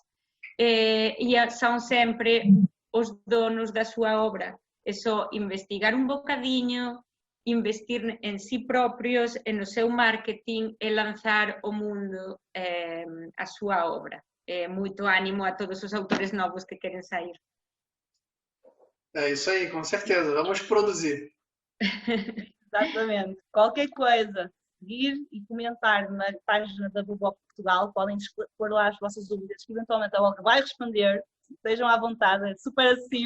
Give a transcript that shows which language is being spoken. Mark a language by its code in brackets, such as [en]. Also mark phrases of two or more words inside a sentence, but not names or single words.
[gl] E son sempre os donos da súa obra. É só investigar un bocadiño, investir en si propios, en o seu marketing e lanzar ao mundo a súa obra. Moito ánimo a todos os autores novos que queren sair. [pt] É isso aí, com certeza. Vamos produzir. Exatamente. Qualquer coisa, seguir e comentar na página da Buboc Portugal, podem pôr lá as vossas dúvidas, que eventualmente a Olga vai responder. Estejam à vontade, é super acessível.